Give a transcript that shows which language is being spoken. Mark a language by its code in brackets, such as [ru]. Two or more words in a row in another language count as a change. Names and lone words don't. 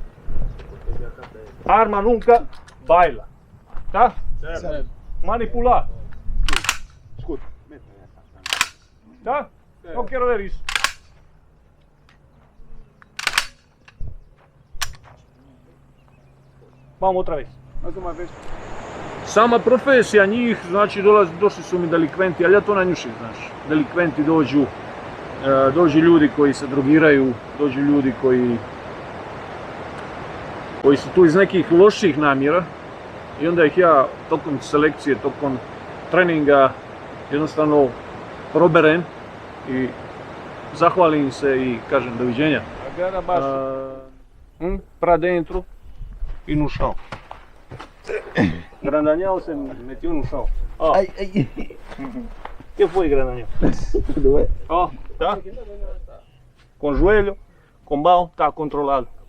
[pt] Arma nunca baila. Tá? Certo. Manipular. Escuta. Tá? Eu quero ver isso. Vamos outra vez. Mais uma vez. [hr] Sama profesija njih, znači došli su mi delikventi, ali ja to na njušim, znaš. Delikventi dođu ljudi koji se drogiraju, dođu ljudi koji su tu iz nekih loših namjera i onda ih ja tokom selekcije, tokom treninga jednostavno proberem i zahvalim se i kažem doviđenja. [pt] Agora baixo. Pra dentro e no chão. Grandanhão você meteu no chão. Ó. Ai, ai. Que foi, Grandanhão? Tudo bem? Ó, tá? Com joelho, com mão, tá controlado.